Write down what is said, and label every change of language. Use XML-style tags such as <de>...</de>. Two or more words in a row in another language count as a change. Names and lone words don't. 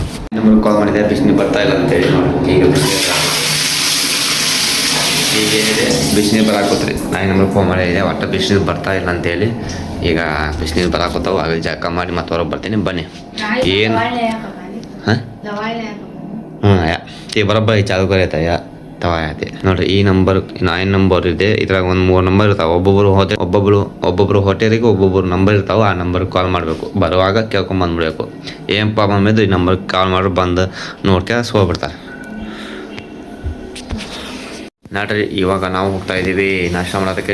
<kn>ನಿಮ್ಗೆ ಕಾಲ್ ಮಾಡಿದೆ ಬಿಸಿ ನೀರು ಬರ್ತಾ ಇಲ್ಲ ಅಂತೇಳಿ. ಈಗ ಏನಿದೆ ಬಿಸಿನೀರು ಬರಾಕೋತ್ರಿ. ನಾನು ನಮ್ಗೆ ಫೋನ್ ಮಾಡಿದೆ ಒಟ್ಟು ಬಿಸಿನೀರು ಬರ್ತಾ ಇಲ್ಲ ಅಂತೇಳಿ. ಈಗ ಬಿಸಿನೀರು ಬರಾಕೋತಾವೆ. ಆಗ ಜಳಕ ಮಾಡಿ ಮತ್ತೆ ಹೊರಗೆ ಬರ್ತೀನಿ. ಬನ್ನಿ.</kn> <mr>ಏನು ಹಾಂ ते बरोबर चालू करायचं या तवा ते ನೋಡ್ರಿ.</mr> <kn>ಈ ನಂಬರ್ 9 ನಂಬರ್ ಇದೆ. ಇದ್ರಾಗ ಒಂದು 3 ನಂಬರ್ ಇರ್ತಾವೆ. ಒಬ್ಬೊಬ್ಬರು ಹೋಟೆಲಿಗೆ ಒಬ್ಬೊಬ್ಬರು ನಂಬರ್ ಇರ್ತಾವೆ. ಆ ನಂಬರ್ಗೆ ಕಾಲ್ ಮಾಡಬೇಕು. ಬರುವಾಗ ಕೇಳ್ಕೊಂಬಂದ್ಬಿಡ್ಬೇಕು. ಏನು ಪ್ರಾಬ್ಲಮ್ ಇದ್ದು ಈ ನಂಬರ್ಗೆ ಕಾಲ್ ಮಾಡಿ ಬಂದು ನೋಡ್ತೀವಿ ಹೋಗ್ಬಿಡ್ತಾರೆ. ನೋಡ್ರಿ, ಇವಾಗ ನಾವು ಹೋಗ್ತಾ ಇದ್ದೀವಿ ನಾಷ್ಟ ಮಾಡೋದಕ್ಕೆ.</kn>